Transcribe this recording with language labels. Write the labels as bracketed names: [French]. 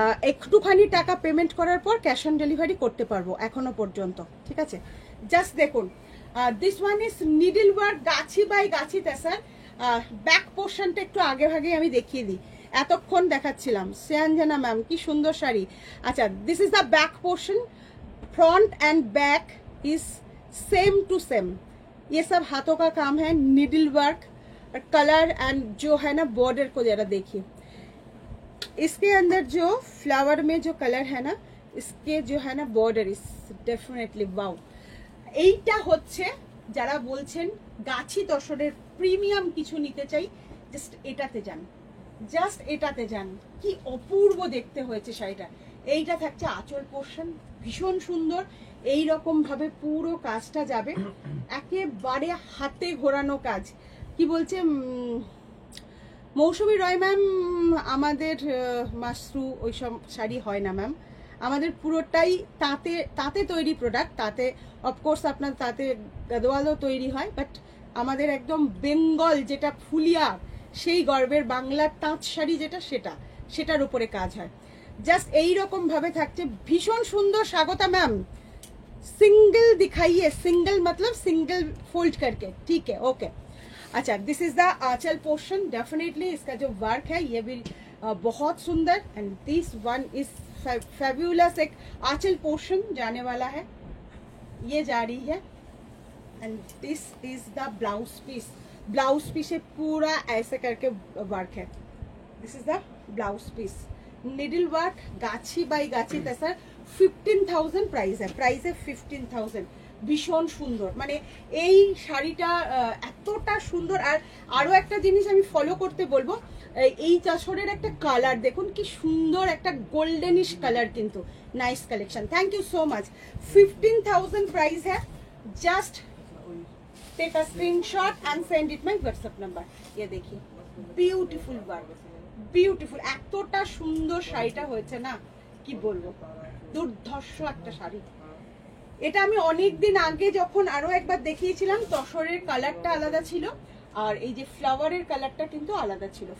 [Bangla] একটুখানি টাকা পেমেন্ট করার পর ক্যাশ অন ডেলিভারি করতে পারবো এখনো পর্যন্ত, ঠিক আছে? জাস্ট দেখুন, [English] This one is needle work গাছি by গাছি তাসার। [Bangla] Back পোর্শনটা একটু আগে ভাগে আমি দেখিয়ে দিই, এতক্ষণ দেখাচ্ছিলাম। শ্রেয়াঞ্জনা ম্যাম কি সুন্দর শাড়ি। [English] আচ্ছা, this is the back portion, front and back is same to same. [Hindi] ये सब हाथों का काम है, निडल वर्क, कलर एंड जो है ना बॉर्डर को जरा देखिए, इसके अंदर जो फ्लावर में जो कलर है ना, इसके जो है ना [English] Border is definitely wow. [Bangla] এইটা হচ্ছে যারা বলছেন গাছি তসরের প্রিমিয়াম কিছু নিতে চাই, জাস্ট এটাতে যান, জাস্ট এটাতে যান, কি অপূর্ব দেখতে হয়েছে শাড়িটা। এইটা থাকছে আঁচল পোর্শন, ভীষণ সুন্দর। এই রকম ভাবে পুরো কাজটা যাবে, একেবারে হাতে ঘোরানো কাজ। কি বলছে মৌসুমী রয় ম্যাম, আমাদের মাশরু ওইসব শাড়ি হয় না ম্যাম, আমাদের পুরোটাই তাঁতে তাঁতে তৈরি প্রোডাক্ট। তাতে অফকোর্স আপনার তাতে গাদোয়ালও তৈরি হয়, বাট আমাদের একদম বেঙ্গল যেটা ফুলিয়া, সেই গর্বের বাংলার তাঁত শাড়ি যেটা, সেটার উপরে কাজ হয়। জাস্ট এইরকম ভাবে থাকছে, ভীষণ সুন্দর। স্বাগতা ম্যাম, [Hindi] सिंगल दिखाइए, सिंगल मतलब सिंगल फोल्ड करके, ठीक है? ओके। अच्छा, [English] this is the aanchal portion, [Hindi] definitely इसका जो वर्क है ये भी बहुत सुंदर। [English] and this one is fabulous, [Hindi] एक आंचल पोर्शन जाने वाला है, ये जा रही है। [English] and this is the blouse piece, [Hindi] blouse piece से पूरा ऐसे करके वर्क है। [English] This is the blouse piece, needle work गाछी by गाछी तसर। [Hindi] 15,000 प्राइस है, प्राइस है 15,000। [Bangla] ভীষণ সুন্দর, মানে এই শাড়িটা এতটা সুন্দর। আর আরো একটা জিনিস আমি ফলো করতে বলবো, এই তসরের একটা কালার দেখুন কি সুন্দর, একটা গোল্ডেনিশ কালার, কিন্তু nice collection. [English] Thank you so much. [Hindi] 15,000 price है, [English] Just take a screenshot and send it my WhatsApp number. [Hindi] ये देखिए [Bangla] বিউটিফুল ওয়ার্ক, বিউটিফুল। এতটা সুন্দর শাড়িটা হয়েছে না, কি বলবো, দুর্ধর্ষ একটা শাড়ি। এটা আমি অনেক দিন আগে যখন আরো একবার দেখিয়েছিলাম, তসরের কালারটা আলাদা ছিল আর এই যে ফ্লাওয়ারের কালারটা কিন্তু আলাদা ছিল।